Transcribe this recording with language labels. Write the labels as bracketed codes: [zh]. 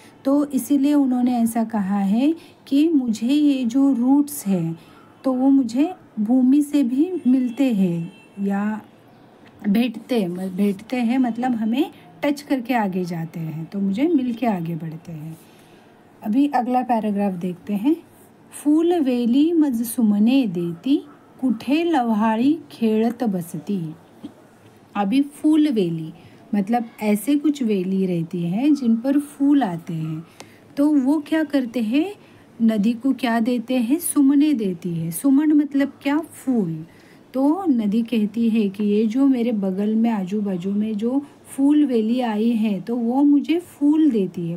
[hi] तो इसीलिए उन्होंने ऐसा कहा है कि मुझे ये जो रूट्स हैं तो वो मुझे भूमि से भी मिलते हैं, या भेटते हैं मतलब हमें टच करके आगे जाते हैं, तो मुझे मिल के आगे बढ़ते हैं। अभी अगला पैराग्राफ देखते हैं। [mr] फूल वेली मज सुमने देती, कुठे लव्हाळी खेळत बसती। [hi] अभी फूल वेली मतलब ऐसे कुछ वेली रहती है जिन पर फूल आते हैं, तो वो क्या करते हैं, नदी को क्या देते हैं, [mr] सुमने देती [hi] है। सुमन मतलब क्या, फूल। तो नदी कहती है कि ये जो मेरे बगल में आजू बाजू में जो फूल वेली आई है तो वो मुझे फूल देती है।